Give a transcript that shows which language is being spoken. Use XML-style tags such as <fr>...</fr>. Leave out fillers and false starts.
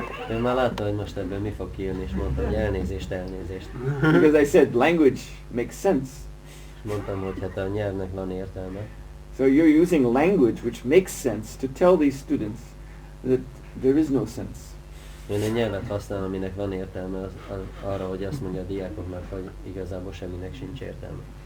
<hu>Ön már látta, hogy most ebből mi fog kijönni, és mondta, hogy elnézést.</hu> <en>Because I said language makes sense.</en> <hu>És mondtam, hogy hát a nyelvnek van értelme.</hu> <en>So you're using language which makes sense to tell these students that there is no sense.</en> <hu>Ön egy nyelvet használ, aminek van értelme arra, hogy azt mondja a diákoknak, hogy igazából semminek sincs értelme.</hu>